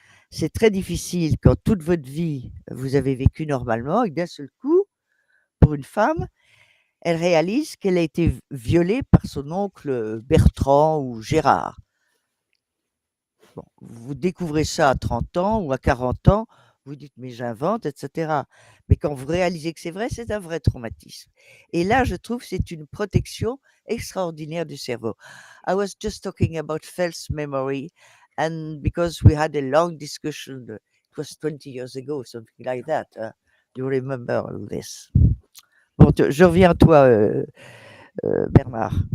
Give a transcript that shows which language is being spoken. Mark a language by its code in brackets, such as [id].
[fr] C'est très difficile quand toute votre vie, vous avez vécu normalement et d'un seul coup, pour une femme, elle réalise qu'elle a été violée par son oncle Bertrand ou Gérard. Bon, vous découvrez ça à 30 ans ou à 40 ans, vous dites, mais j'invente, etc. Mais quand vous réalisez que c'est vrai, c'est un vrai traumatisme. Et là, je trouve que c'est une protection extraordinaire du cerveau. [en] I was just talking about false memory, and because we had a long discussion, it was 20 years ago, something like that. You remember all this. [fr] Bon, je reviens à toi, Bernard.